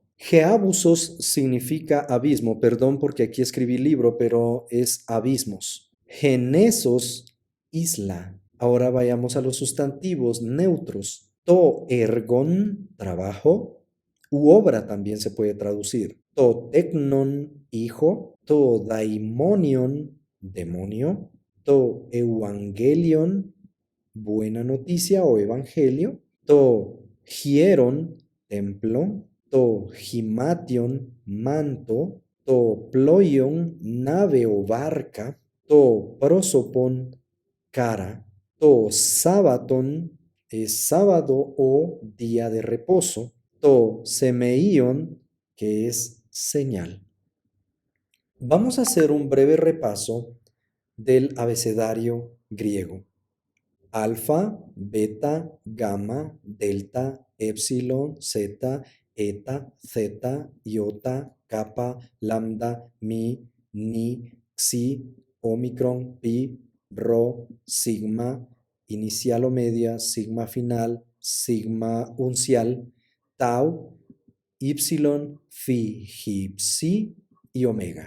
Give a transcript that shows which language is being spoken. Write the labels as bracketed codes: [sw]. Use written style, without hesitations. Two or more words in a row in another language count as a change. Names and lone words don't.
[es] Geabusos significa abismo, perdón porque aquí escribí libro, pero es abismos. Genesos, isla. Ahora vayamos a los sustantivos neutros. [el] τὸ ἔργον, [es] trabajo, u obra también se puede traducir. [el] τὸ τέκνον, [es] hijo. [el] τὸ δαιμόνιον, [es] demonio. [el] τὸ εὐαγγέλιον, [es] buena noticia o evangelio. [el] τὸ ἱερόν, [es] templo. [el] τὸ ἱμάτιον, [es] manto. [el] τὸ πλοῖον, [es] nave o barca. [el] τὸ πρόσωπον, [es] cara. [el] τὸ σάββατον, [es] es sábado o día de reposo. [el] τὸ σημεῖον, [es] que es señal. Vamos a hacer un breve repaso del abecedario griego. Alfa, beta, gamma, delta, epsilon, zeta, eta, zeta, iota, kappa, lambda, mi, ni, xi, omicron, pi, rho, sigma, inicial o media, sigma final, sigma uncial, tau, ypsilon, phi, hi, psi y omega.